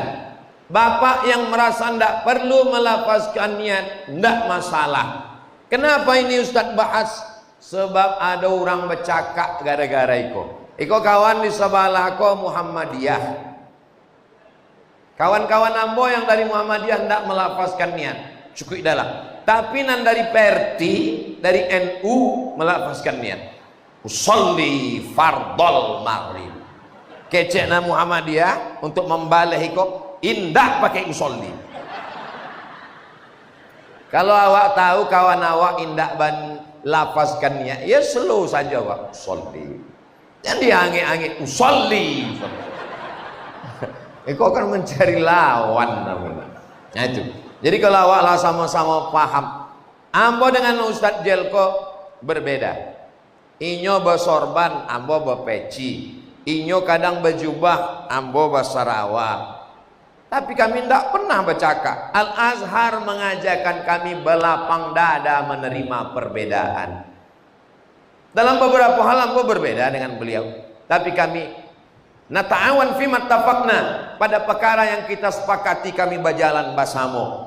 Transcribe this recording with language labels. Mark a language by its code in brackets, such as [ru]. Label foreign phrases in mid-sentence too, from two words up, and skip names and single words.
[id] Bapak yang merasa tidak perlu melafazkan niat, tidak masalah. Kenapa ini Ustaz bahas? Sebab ada orang bercakap gara-gara [min] iko kawan di sebelah ko [id] Muhammadiyah. Kawan-kawan ambo yang dari Muhammadiyah tidak melafazkan niat, cukup dalam. Tapi nan dari Perti, dari NU melafazkan niat. [ar] أصلي فرض المغرب. [min] Kecekna Muhammadiyah untuk membalih iko indah pakai usolli. Kalau awak tahu kawan awak indah lafazkan niat, [id] ya slow saja Pak. Usolli. Jangan dianggit-anggit usolli. Iko akan mencari lawan namanya. Nah itu. Jadi kalau awaklah sama-sama paham, ambo dengan Ustadz Jelko berbeda. [min] Inyo bersorban, ambo berpeci. Inyo kadang berjubah, ambo bersarawa. [id] Tapi kami tidak pernah bercakap. Al-Azhar mengajarkan kami berlapang dada menerima perbedaan. Dalam beberapa hal ambo berbeda dengan beliau. Tapi kami [ar] نتعاون فيما اتفقنا, [id] pada perkara yang kita sepakati kami berjalan bersama.